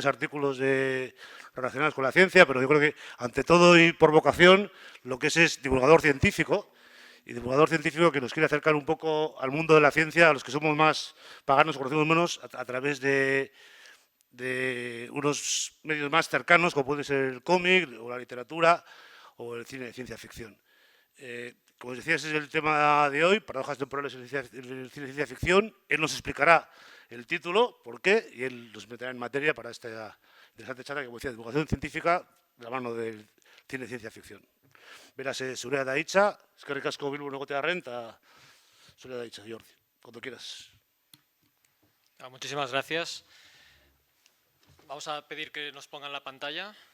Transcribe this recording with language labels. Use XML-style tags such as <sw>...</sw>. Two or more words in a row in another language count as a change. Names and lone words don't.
<es>artículos relacionados con la ciencia, pero yo creo que ante todo y por vocación lo que es divulgador científico, y divulgador científico que nos quiere acercar un poco al mundo de la ciencia, a los que somos más paganos, conocemos menos, a través de unos medios más cercanos, como puede ser el cómic o la literatura o el cine de ciencia ficción. Como os decía, ese es el tema de hoy, paradojas temporales en el cine de ciencia ficción. Él nos explicará el título, por qué, y él nos meterá en materia para esta interesante charla, que, como decía, divulgación científica de la mano del cine de ciencia ficción.</es> <eu>Beraz, zurea da hitza, eskerrik asko Bilbon egotearren, eta zurea da hitza,</eu> <es>Jordi, cuando quieras. Muchísimas gracias. Vamos a pedir que nos pongan la pantalla.</es>